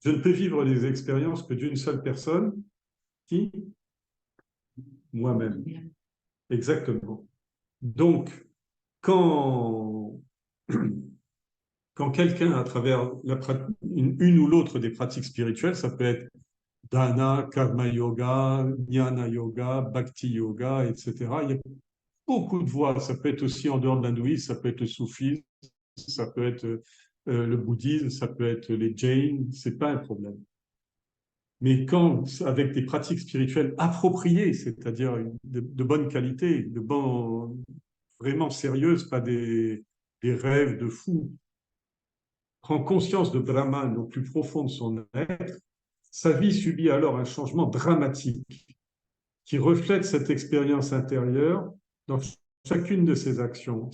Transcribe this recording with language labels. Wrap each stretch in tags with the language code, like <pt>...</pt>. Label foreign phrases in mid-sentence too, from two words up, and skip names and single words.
<fr>Je ne peux vivre les expériences que d'une seule personne, qui? Moi-même. Exactement. Donc, quand, quand quelqu'un, à travers une ou l'autre des pratiques spirituelles, ça peut être</fr> <sa>दान, कर्म योग, ज्ञान योग, भक्ति योग,</sa> <fr>etc. Il y a beaucoup de voies. Ça peut être aussi en dehors de l'hindouisme, ça peut être le soufisme, ça peut être le bouddhisme, ça peut être les jains, c'est pas un problème. Mais quand, avec des pratiques spirituelles appropriées, c'est-à-dire de bonne qualité, vraiment sérieuses, pas des rêves de fou, prend conscience de Brahman au plus profond de son être, sa vie subit alors un changement dramatique qui reflète cette expérience intérieure dans chacune de ses actions.</fr>